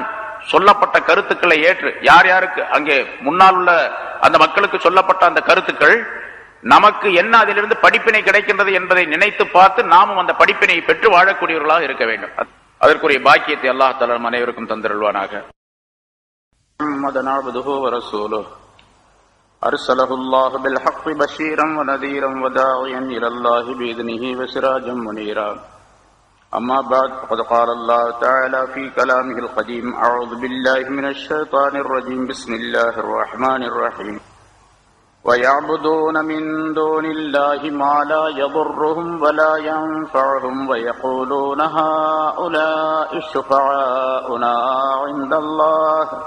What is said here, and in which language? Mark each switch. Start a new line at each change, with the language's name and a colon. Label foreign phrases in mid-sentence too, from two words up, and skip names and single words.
Tamil: சொல்லப்பட்ட கருத்துக்களை ஏற்று யார் யாருக்கு அங்கே முன்னால் உள்ள அந்த மக்களுக்கு சொல்லப்பட்ட அந்த கருத்துக்கள் நமக்கு என்ன அதிலிருந்து படிப்பினை கிடைக்கின்றது என்பதை நினைத்து பார்த்து நாமும் அந்த படிப்பினை பெற்று வாழக்கூடியவர்களாக இருக்க வேண்டும். அதற்குரிய பாக்கியத்தை அல்லாஹ் தஆலா அனைவருக்கும் தந்திருள்வானாக.
Arabic: محمدا عبده و رسوله أرسله الله بالحق بشيرا ونذيرا وداعيا إلى الله بإذنه وسراجا منيرا. أما بعد فقد قال الله تعالى في كلامه القديم أعوذ بالله من الشيطان الرجيم بسم الله الرحمن الرحيم ويعبدون من دون الله ما لا يضرهم ولا ينفعهم ويقولون هؤلاء شفعاؤنا عند الله